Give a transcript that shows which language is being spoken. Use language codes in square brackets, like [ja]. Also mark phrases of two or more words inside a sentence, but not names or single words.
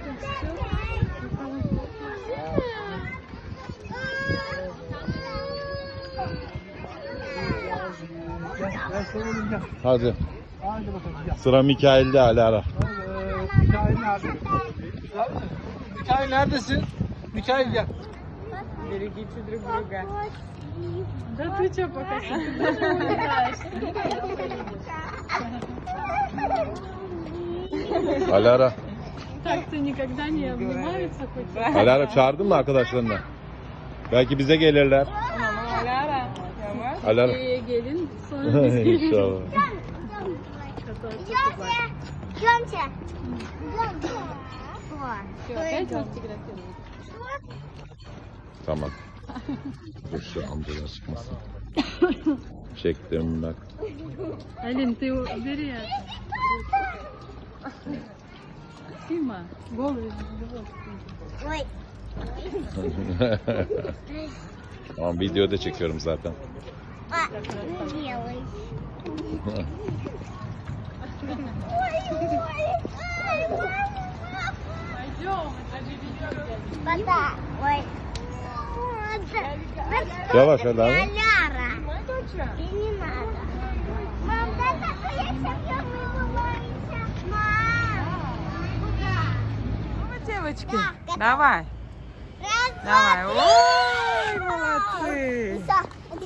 [tr] Gel soralım gel. Hadi. Haydi bakalım gel. Sıra Mikail'de Alara. Evet. Mikail nerede? Mikail neredesin? Mikail gel. [ru] Берегите друг друга. Да ты что, пока Alara. Так-то никогда не обнимаются хоть. [tr] Alara çağırdın mı arkadaşlarını? Belki bize gelirler. Mama Alara. Alara. Gelin sonra biz geliriz. İnşallah. [ru] Идемте. Опять вас фотографировать? [tr] Tamam. Dur şu amcalar çıkmasın. Çektim bak. [ru] Алин, ты убери это. Сима, голый живот. Ой. [tr] Tamam videoda çekiyorum zaten. [ru] А, не делай. Пойдем, это видео. Вода. Ой. [tr] Yavaş hadi abi. [ru] Ляра. И не надо. Мам, дай такой, я сейчас вымываюсь. Мам. Девочки, давай. Раз, Давай. Ой, молодцы. два.